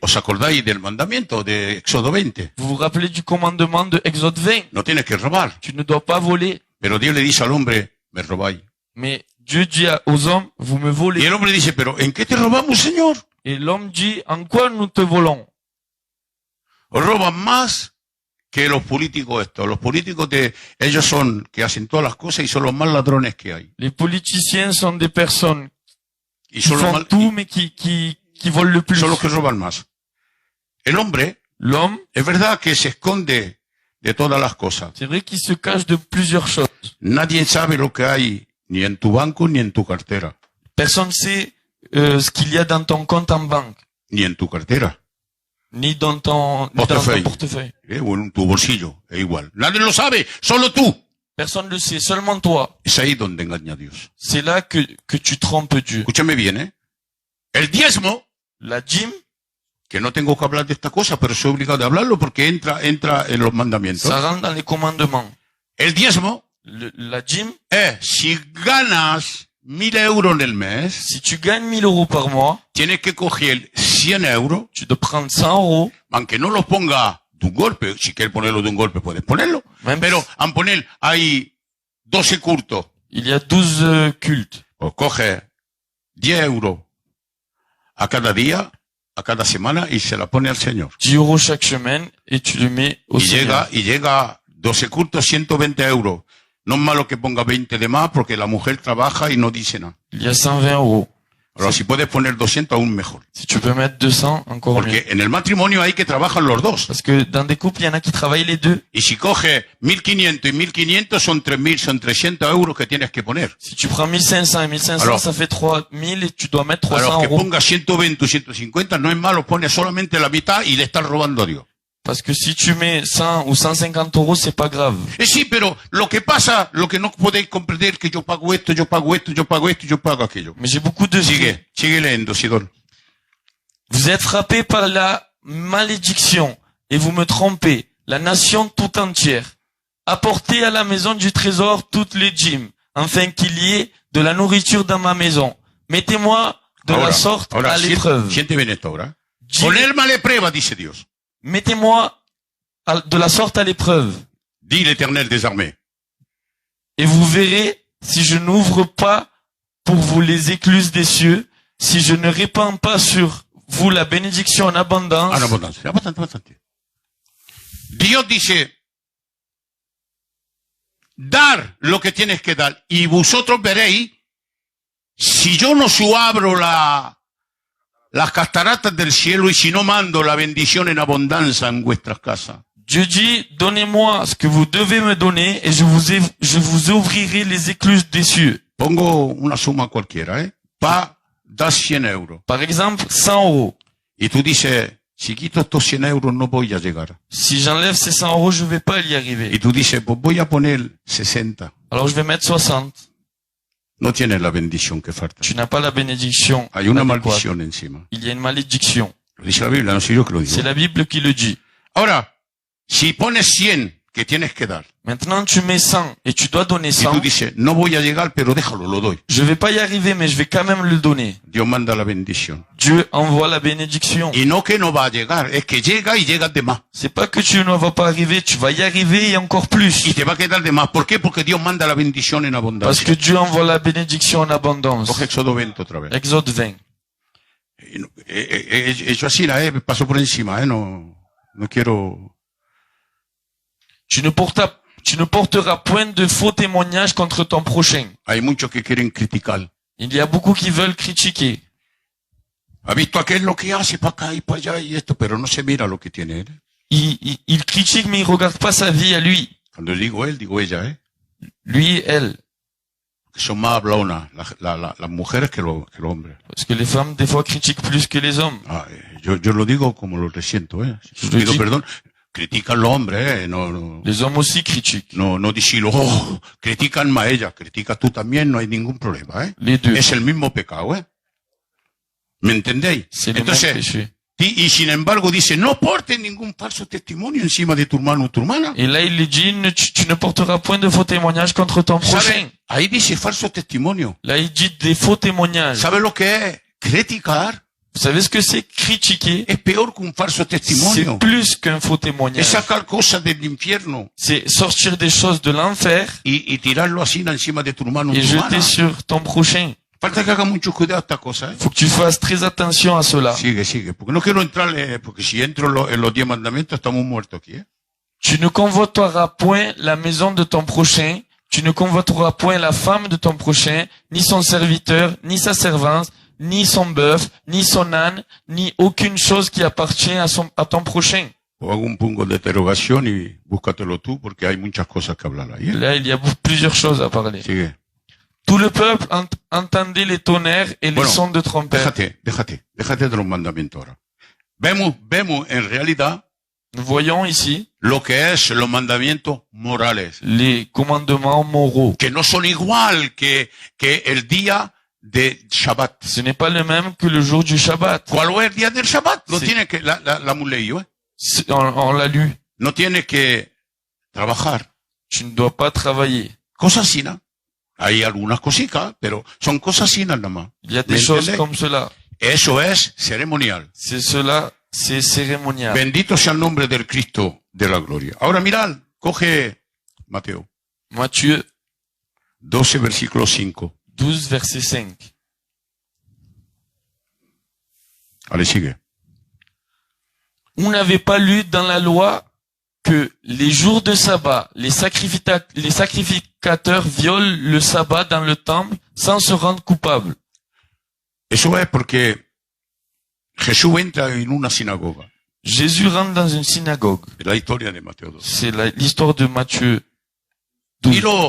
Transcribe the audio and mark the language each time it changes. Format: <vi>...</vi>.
<es>¿Os acordáis del mandamiento de Éxodo 20?</es> <fr>Vous vous rappelez du commandement de Exode 20?</fr> <es>No tienes que robar.</es> <fr>Tu ne dois pas voler.</fr> <es>Pero Dios le dice al hombre, me robáis.</es> <fr>Mais Dieu dit aux hommes, vous me</fr> <es>Y</es> <fr>volez.</fr> <es>el hombre dice, pero ¿en qué te robamos, Señor?</es> <fr>Et l'homme dit, en quoi nous te volons?</fr> <es>Os roban más que los políticos estos. Los políticos ellos son, que hacen todas las cosas y son los más ladrones que hay.</es> <fr>Les politiciens sont des personnes</fr> <es>Y</es> <fr>qui</fr> <es>son los,</es> <fr>font tout, mais qui volent le plus.</fr> <es>son los que roban más. El hombre,</es> <fr>L'homme,</fr> <es>es verdad que se esconde de todas las cosas.</es> <fr>c'est vrai qu'il se cache de plusieurs choses.</fr> <es>Nadie sabe lo que hay, ni en tu banco, ni en tu cartera.</es> <fr>Personne sait ce qu'il y a dans ton compte en banque,</fr> <es>Ni en tu cartera.</es> <fr>ni dans ton portefeuille.</fr> <es>O en tu bolsillo. Es igual. Nadie lo sabe, solo tú.</es> <fr>Personne ne le sait, seulement toi.</fr> <es>Es ahí donde engaña a Dios.</es> <fr>C'est là que tu trompes Dieu.</fr> <es>Escúchame bien, ¿eh? El diezmo,</es> <fr>La dîme,</fr> <es>que no tengo que hablar de esta cosa, pero soy obligado a hablarlo porque entra en los mandamientos.</es> <fr>ça rentre dans les commandements.</fr> <es>El diezmo</es> <fr>La dîme,</fr> <es>es, si ganas 1.000 euros en el mes,</es> <fr>si tu gagnes 1 000 euros par mois,</fr> <es>tienes que coger 100 euros,</es> <fr>tu dois prendre 100 euros,</fr> <es>aunque no los ponga de un golpe. Si quieres ponerlo de un golpe, puedes ponerlo.</es> <fr>même</fr> <es>Pero al poner ahí 12 cultos,</es> <fr>il y a 12 cultes.</fr> <es>pues coge 10 euros a cada día, a cada semana y se la pone al Señor.</es> <fr>10 euros chaque semaine et tu le mets au Seigneur.</fr> <es>Y llega 12 cultos, 120 euros. No es malo que ponga 20 de más porque la mujer trabaja y no dice nada.</es> <fr>Il y a 120 euros.</fr> <es>Ahora, si puedes poner 200, aún mejor.</es> <fr>Si tu peux mettre 200, encore mieux.</fr> <es>Porque en el matrimonio hay que trabajan los dos.</es> <fr>Parce que dans des couples, il y en a qui travaillent les deux.</fr> <es>Y si coges 1.500 y 1.500 son 3.000, son 300 euros que tienes que poner.</es> <fr>Si tu prends 1500 et 1500, Alors, ça fait 3000 et tu dois mettre</fr> <es>A</es> <fr>300</fr> <es>los que</es> <fr>euros.</fr> <es>pongas 120 o 150 no es malo, pone solamente la mitad y le estás robando a Dios.</es> <fr>Parce que si tu mets 100 ou 150 euros, c'est pas grave.</fr> <es>Sí, pero lo que pasa, lo que no podéis comprender que yo pago esto, yo pago esto, yo pago esto, yo pago aquello.</es> <fr>Mais j'ai beaucoup de...</fr> <es>Sigue leyendo, Sidón.</es> <fr>Vous êtes frappés par la malédiction et vous me trompez, la nation tout entière. Apportez à la maison du trésor toutes les dîmes, afin qu'il y ait de la nourriture dans ma maison. Mettez-moi de la sorte à l'épreuve.</fr> <es>Siente bien esto ahora. Ponerme a la prueba, dice Dios.</es> <fr>Mettez-moi de la sorte à l'épreuve. Dit l'Éternel des armées. Et vous verrez si je n'ouvre pas pour vous les écluses des cieux, si je ne répands pas sur vous la bénédiction en abondance. En abondance.</fr> <es>Bastante. Dios dice, dar lo que tienes que dar, y vosotros veréis, si yo no abro las cataratas del cielo y si no mando la bendición en abundancia en vuestras casas.</es> <fr>Dieu dit, donnez-moi ce que vous devez me donner et je vous ouvrirai les écluses des cieux.</fr> <es>Pongo una suma cualquiera, da 100 euros.</es> <fr>Par exemple, 100 euros.</fr> <es>Y tú dices, si quito estos 100 euros no voy a llegar.</es> <fr>Si j'enlève ces 100 euros, je vais pas y arriver.</fr> <es>Y tú dices, pues voy a poner 60.</es> <fr>Alors je vais mettre 60.</fr> <es>No tienes la bendición que falta.</es> <fr>Tu n'as pas la bénédiction.</fr> <es>Hay una maldición encima.</es> <fr>Il y a une malédiction.</fr> <es>Lo dice la Biblia, no soy yo que lo digo.</es> <fr>C'est la Bible qui le dit.</fr> <es>Ahora, si pones 100 que tienes que dar.</es> <fr>Maintenant, tu mets 100 et tu dois donner 100.</fr> <es>Y tú dices, no voy a llegar, pero déjalo, lo doy.</es> <fr>Je vais pas y arriver, mais je vais quand même le donner.</fr> <es>Dios manda la bendición.</es> <fr>Dieu envoie la bénédiction.</fr> <es>Y no que no va a llegar, es que llega y llegas de más.</es> <fr>C'est pas que tu ne vas pas arriver, tu vas y arriver et encore plus.</fr> <es>Y te va a quedar de más. ¿Por qué? Porque Dios manda la bendición en abundancia.</es> <fr>Parce que Dieu envoie la bénédiction en abondance.</fr> <es>Coge Éxodo 20 otra vez.</es> <fr>Exode 20.</fr> <es>Hecho así, paso por encima, no quiero...</es> <fr>Tu ne porteras point de faux témoignages contre ton prochain.</fr> <es>Hay muchos que quieren criticar.</es> <fr>Il y a beaucoup qui veulent critiquer.</fr> <es>Ha visto aquel lo que hace para acá y para allá y esto, pero no se mira lo que tiene él.</es> <fr>Il critique, mais il regarde pas sa vie à lui.</fr> <es>Cuando digo él, digo ella,</es> <fr>Lui, elle.</fr> <es>Que son más hablonas, las mujeres que los hombres.</es> <fr>Parce que les femmes, des fois, critiquent plus que les hommes.</fr> <es>Yo lo digo como lo resiento, Pido perdón. Critican los hombres, no.</es> <fr>Les hommes aussi critiquent.</fr> <es>No decirlo, critican más ella, critica tú también, no hay ningún problema,</es> <fr>Les deux.</fr> <es>Es el mismo pecado, ¿Me entendéis?</es> <fr>C'est le même péché.</fr> <es>Y sin embargo dice, no portes ningún falso testimonio encima de tu hermano o tu hermana.</es> <fr>Et là, il lui dit, tu ne porteras point de faux témoignages contre ton prochain.</fr> <es>Ahí dice falso testimonio.</es> <fr>Là, il dit des faux témoignages.</fr> <es>¿Sabe lo que es? Criticar.</es> <fr>Vous savez ce que c'est critiquer?</fr> <es>Es peor qu'un falso testimonio.</es> <fr>C'est plus qu'un faux témoignage.</fr> <es>Es sacar cosas del infierno.</es> <fr>C'est sortir des choses de l'enfer</fr> <es>y tirarlo así encima de tu hermano o</es> <fr>et</fr> <es>tu hermana.</es> <fr>jeter sur ton prochain.</fr> <es>Falta que haga mucho cuidado a esta cosa,</es> <fr>Faut que tu fasses très attention à cela.</fr> <es>Sigue, porque no quiero entrar, porque si entro en los 10 mandamientos estamos muertos aquí,</es> <fr>Tu ne convoiteras point la maison de ton prochain, tu ne convoiteras point la femme de ton prochain, ni son serviteur, ni sa servante, ni son bœuf, ni son âne, ni aucune chose qui appartient à ton prochain.</fr> <es>O hago un punto de interrogación y búscatelo tú, porque hay muchas cosas que hablar ahí.</es> <fr>Là, il y a plusieurs choses à parler.</fr> <es>Sigue.</es> <fr>Tout le peuple entendait les tonnerres et les sons de trompette.</fr> <es>Déjate de los mandamientos ahora. Vemos en realidad</es> <fr>Nous voyons ici</fr> <es>lo que es los mandamientos morales,</es> <fr>les commandements moraux.</fr> <es>que no son igual que el día de Shabbat.</es> <fr>Ce n'est pas le même que le jour du Shabbat.</fr> <es>¿Cuál es el día del Shabbat? Lo tiene que, la hemos leído,</es> <fr>On l'a lu.</fr> <es>No tienes que trabajar.</es> <fr>Tu ne dois pas travailler.</fr> <es>Cosas así, ¿no? Hay algunas cositas, pero son cosas así nada más.</es> <fr>Il y a des choses comme cela.</fr> <es>Eso es ceremonial.</es> <fr>C'est cela, c'est cérémonial.</fr> <es>Bendito sea el nombre del Cristo de la gloria. Ahora mirad, coge Mateo.</es> <fr>Matthieu</fr> <es>12, versículo 5.</es> <fr>12, verset 5. Allez,</fr> <es>sigue.</es> <fr>On n'avait pas lu dans la loi que les jours de sabbat, les sacrificateurs violent le sabbat dans le temple sans se rendre coupables.</fr> <es>Eso es porque Jesús entra en una sinagoga.</es> <fr>Jésus rentre dans une synagogue.</fr> <es>Es la historia de Mateo 12.</es> <fr>C'est l'histoire de Matthieu 12.</fr>